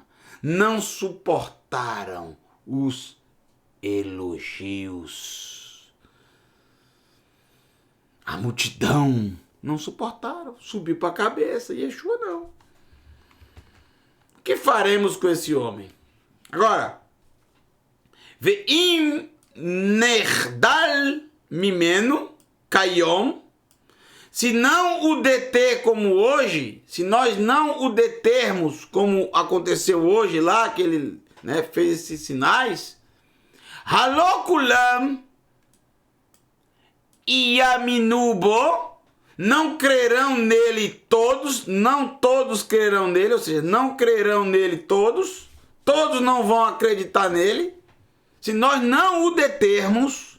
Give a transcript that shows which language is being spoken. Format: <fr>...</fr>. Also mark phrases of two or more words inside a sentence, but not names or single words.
<pt>Não suportaram os elogios. A multidão não suportaram. Subiu para a cabeça. Yeshua não. O que faremos com esse homem? Agora,</pt> <he>ואם נרדל ממנו כיום.</he> <pt>Se não o deter como hoje, se nós não o determos como aconteceu hoje lá, que ele fez esses sinais,</pt> <he>הלא כולם יאמינו בו,</he> <pt>não crerão nele todos, não todos crerão nele, ou seja, não crerão nele todos não vão acreditar nele, se nós não o determos.</pt>